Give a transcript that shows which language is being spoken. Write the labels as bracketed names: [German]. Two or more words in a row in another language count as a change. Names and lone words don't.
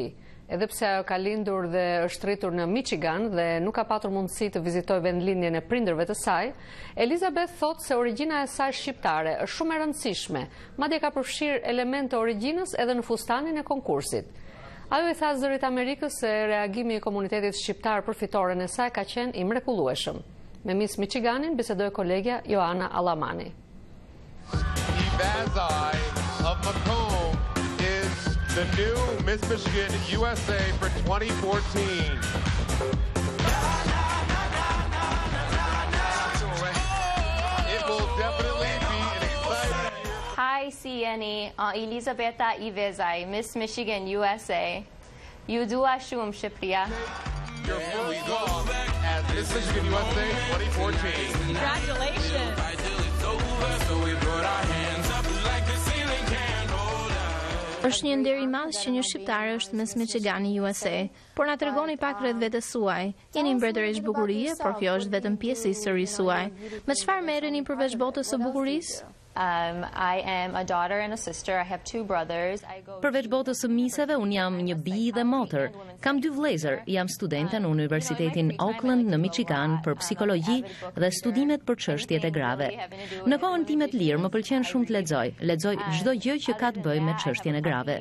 [Albanian] Edhe pse ajo ka lindur dhe është rritur në Michigan dhe nuk ka patur mundësi të vizitojë vendlindjen e prindërve të saj, Elizabeth thotë se origjina e saj shqiptare është shumë e rëndësishme, madje ka përfshirë elemente të origjinës edhe në fustanin e konkursit. Ajo i tha Zërit Amerikës se reagimi i komunitetit shqiptar për fitoren e saj ka qenë i mrekullueshëm. Me Miss Michiganin bisedoi kolegja Joana Allamani. [English] Vivezaj of Macomb is the new Miss Michigan USA for 2014. It will definitely be an exciting year. Hi, Sieni, Elizaveta Ivezaj, Miss Michigan USA. [Albanian] Ju dua shumë Shqipëria. [English] Your first walk as Miss Michigan USA 2014. Congratulations. [Albanian] Është një nder i madh që një shqiptare është Miss Michigani USA, por na tregoni pak rreth vetes suaj. Jeni mbretëresh bukurie, por kjo është vetëm pjesë e historisë suaj. Me çfarë merreni përveç botës së bukurisë? [English] I am a daughter and a sister. I have 2 brothers. [Albanian] Përveç botës së miseve, unë jam një bi dhe motër. Kam 2 vëllezër, jam studente në Universitetin Auckland në Michigan për psikologji dhe studimet për çështjet e grave. Në kohën time të lirë më pëlqen shumë të lexoj. Lexoj çdo gjë që ka të bëjë me çështjen e grave.